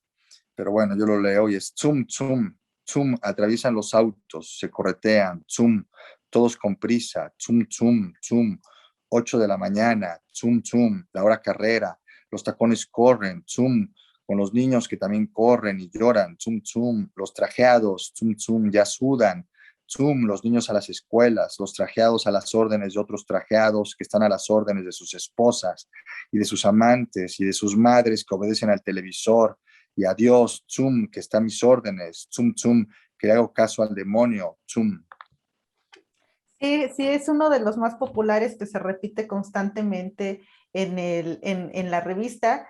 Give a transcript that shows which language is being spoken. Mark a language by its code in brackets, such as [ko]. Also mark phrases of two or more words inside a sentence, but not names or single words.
[es] Pero bueno, yo lo leo y es zum, zum, zum, atraviesan los autos, se corretean, zum, todos con prisa, zum, zum, zum, 8 de la mañana, zum, zum, la hora carrera, los tacones corren, zum, con los niños que también corren y lloran, zum, zum, los trajeados, zum, zum, ya sudan, zum, los niños a las escuelas, los trajeados a las órdenes de otros trajeados que están a las órdenes de sus esposas y de sus amantes y de sus madres que obedecen al televisor, y a Dios, zum, que está a mis órdenes, zum, zum, que le hago caso al demonio, zum. Sí, sí, es uno de los más populares que se repite constantemente en la revista.